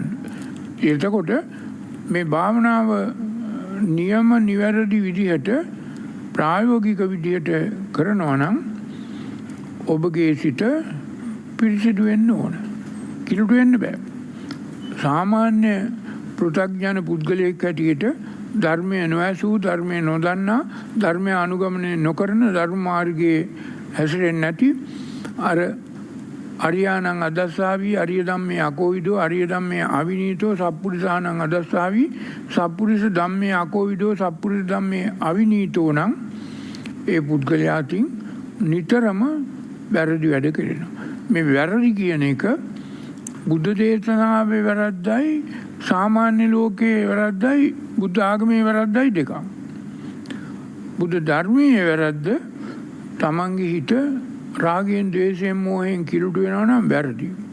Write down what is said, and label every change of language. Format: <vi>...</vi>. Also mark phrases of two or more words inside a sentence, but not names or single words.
<si>එතකොට මේ භාවනාව නියම නිවැරදි විදිහට ප්‍රායෝගික විදිහට කරනවා නම් ඔබගේ සිත පිරිසිදු වෙන්න ඕන. කිලුට වෙන්න බෑ. සාමාන්‍ය පෘථග්ජන පුද්ගලයෙක් හැටියට ධර්මය නොඇසූ, ධර්මය නොදන්නා, ධර්මය අනුගමනය නොකරන, ධර්ම මාර්ගයේ හැසිරෙන්නේ නැති අර</si> <pi>අරියානං අදස්සාවි, අරිය ධම්මේ අකෝවිදෝ, අරිය ධම්මේ අවිනීතෝ, සප්පුරිසානං අදස්සාවි, සප්පුරිස ධම්මේ අකෝවිදෝ, සප්පුරිස ධම්මේ අවිනීතෝ</pi> <si>නම් ඒ පුද්ගලයාටින් නිතරම වැරදි වැඩ කරනවා. මේ වැරදි කියන එක බුද්ධ දේශනාවේ වැරද්දයි, සාමාන්‍ය ලෝකයේ වැරද්දයි, බුද්ධ ආගමේ වැරද්දයි දෙකක්. බුද්ධ ධර්මයේ වැරද්ද තමන්ගේ හිත රාගයෙන්, ද්වේෂයෙන්, මෝහයෙන් කිලුට වෙනවා නම් වැරදි.</si>